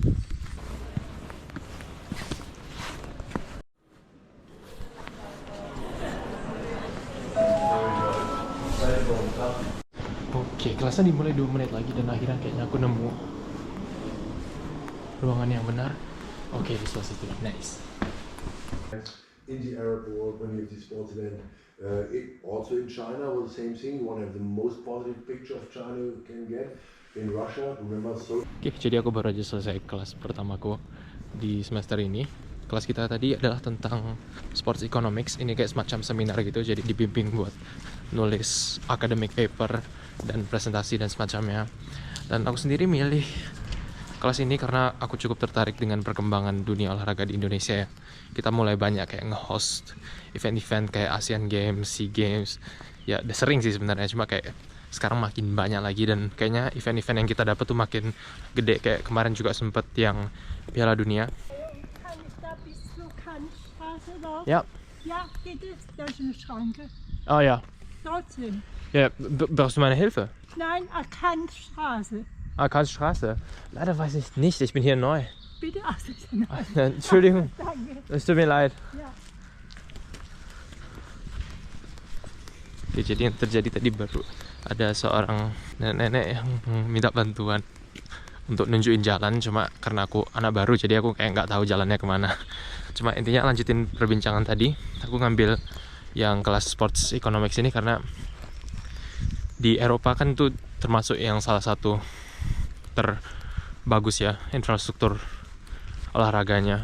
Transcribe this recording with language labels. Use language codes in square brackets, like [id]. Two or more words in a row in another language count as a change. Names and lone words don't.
[id] Oke, kelasnya dimulai 2 menit lagi dan akhirnya kayaknya aku nemu ruangan yang benar. Oke, di sebelah situ. Nice. [en] In the Arab world, when you have this sports event, also in China was the same thing. You want to have the most positive picture of China you can get. In Russia, remember so. [id] Oke, jadi aku baru aja selesai kelas pertamaku di semester ini. Kelas kita tadi adalah tentang [en] Sports Economics. [id] Ini kayak semacam seminar gitu, jadi dibimbing buat nulis [en] academic paper [id] dan presentasi dan semacamnya. Dan aku sendiri milih kelas ini karena aku cukup tertarik dengan perkembangan dunia olahraga di Indonesia ya. Kita mulai banyak kayak nge-host event-event kayak Asian Games, SEA Games. Ya udah sering sih sebenarnya, cuma kayak sekarang makin banyak lagi, dan kayaknya event-event yang kita dapat tuh makin gede. Kayak kemarin juga sempet yang Piala Dunia. [de] Ja. Ja, bitte, da ist eine Schranke. Oh ja. Dorthin. Ja, brauchst du meine Hilfe? Nein, Kantstraße. Ah, Karlsstraße. Leider weiß ich nicht, ich bin hier neu. Bitte, ach, das ist eine Entschuldigung, Danke. es tut mir leid. Ja. [id] Oke, jadi yang terjadi tadi baru ada seorang nenek-nenek yang minta bantuan untuk nunjukin jalan, cuma karena aku anak baru jadi aku kayak nggak tahu jalannya kemana. Cuma intinya lanjutin perbincangan tadi, aku ngambil yang kelas [en] Sports Economics [id] ini karena di Eropa kan tuh termasuk yang salah satu terbagus ya infrastruktur olahraganya.